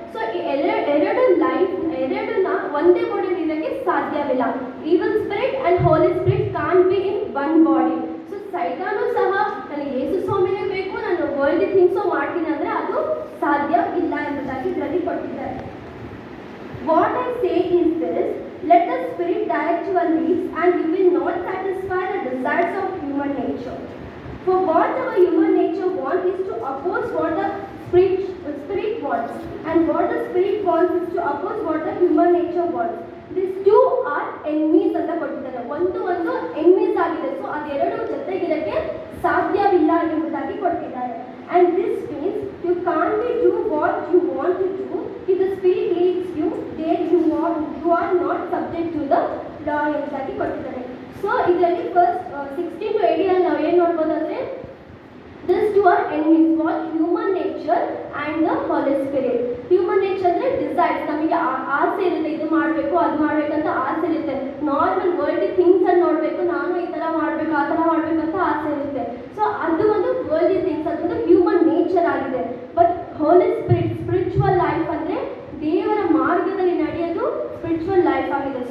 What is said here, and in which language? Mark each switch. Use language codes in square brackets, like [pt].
[kn] So ಈ ಎರಡು ಎರಡನ್ನ ಒಂದೇ ಬಾಡಿಯಲ್ಲಿ ಇರೋಕ್ಕೆ ಸಾಧ್ಯವಿಲ್ಲ. [en] Evil spirit and holy spirit can be in one body. [kn] So ಸೈತಾನು ಸಹ ನನಗೆ ಯೇಸು ಸ್ವಾಮಿನೇ ಬೇಕು, ನಾನು ವರ್ಲ್ಡ್ ಥಿಂಗ್ಸು ಮಾಡ್ತೀನಿ ಅಂದರೆ ಅದು ಸಾಧ್ಯ ಇಲ್ಲ ಎಂಬುದಾಗಿ ಇದರಲ್ಲಿ ಕೊಟ್ಟಿದ್ದಾರೆ. [en] What I say is this: let the spirit direct your lives, and you will not satisfy the desires of human nature. For what our human nature wants is to oppose what the spirit wants, and what the spirit wants is to oppose what the human nature wants. These two are enemies [kn] ಅಂತ ಕೊಟ್ಟಿದ್ದಾರೆ. ಒಂದು enemies ಆಗಿದೆ. So ಅದೆರಡು ಜೊತೆಗಿರಕ್ಕೆ ಸಾಧ್ಯವಿಲ್ಲ ಎಂಬುದಾಗಿ ಕೊಟ್ಟಿದ್ದಾರೆ. [en] And this means you can't do what you want to do. If the spirit leads you, then you are not subject to the law [kn] ಎಂಬುದಾಗಿ ಕೊಟ್ಟಿದ್ದಾರೆ. ಸೊ ಇದರಲ್ಲಿ ಫಸ್ಟ್ 16 to 18 ಅಲ್ಲಿ ನಾವು ಏನು ನೋಡ್ಬೋದು ಅಂದರೆ [en] These two are enemies, what human nature and the Holy Spirit. [kn] Human nature ಅಂದರೆ desires, ನಮಗೆ ಆಸೆ ಇರುತ್ತೆ, ಇದು ಮಾಡಬೇಕು ಅದು ಮಾಡಬೇಕಂತ ಆಸೆ ಇರುತ್ತೆ. ನಾರ್ಮಲ್ ವರ್ಲ್ಡ್ ಥಿಂಗ್ಸ್ ಅನ್ನು ನೋಡಬೇಕು, ನಾನು ಈ ಥರ ಮಾಡಬೇಕು ಆ ಥರ ಮಾಡಬೇಕಂತ ಆಸೆ ಇರುತ್ತೆ. ಸೊ ಅದು ಒಂದು ವರ್ಲ್ಡ್ ಥಿಂಗ್ಸ್, ಅದೊಂದು ಹ್ಯೂಮನ್ ನೇಚರ್ ಆಗಿದೆ. But Holi spirit, spiritual life ಅಂದರೆ ದೇವರ ಮಾರ್ಗದಲ್ಲಿ ನಡೆಯೋದು ಸ್ಪಿರಿಚುವಲ್ ಲೈಫ್ ಆಗಿದೆ.